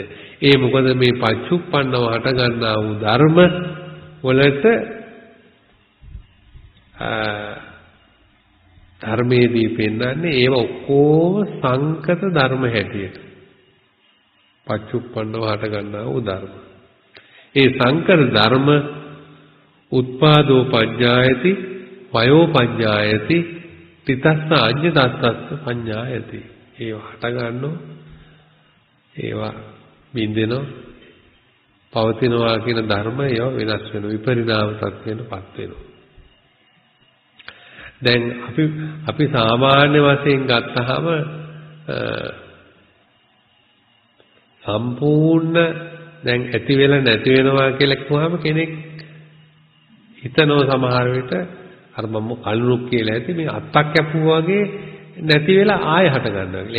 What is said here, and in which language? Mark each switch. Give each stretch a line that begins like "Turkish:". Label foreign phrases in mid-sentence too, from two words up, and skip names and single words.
Sinhala: ඒ මොකද මේ පච්චුප්පන්නව හට ගන්නා වූ ධර්ම වලට ධර්මයේදී පෙන්වන්නේ ඒව ඔක්කොම සංකත ධර්ම හැටියට. පච්චුප්පන්නව හට ගන්නා වූ ධර්ම.
Pali: ඒ සංකත ධර්ම උත්පාදෝ පඤ්ඤායති වයෝ පඤ්ඤායති තිතස්ස අඤ්ඤ දත්තස්ස පඤ්ඤායති.
Sinhala: ඒවා හට ගන්නෝ ඒවා බින්දෙනෝ පවතිනවා කියන ධර්ම ඒවා වෙනස් වෙනවා විපරිණාම තත්ත්වයටපත් වෙනවා. දැන් අපි සාමාන්‍ය වශයෙන් ගත්තාම සම්පූර්ණ දැන් ඇති වෙලා නැති වෙනවා කියලා කිව්වම කෙනෙක් හිතනවා සමහර විට අර මම කලුරුක් කියලා ඇති මේ අත්තක් කැපුවා වගේ නැති වෙලා ආයෙ හට ගන්නවා කියලා.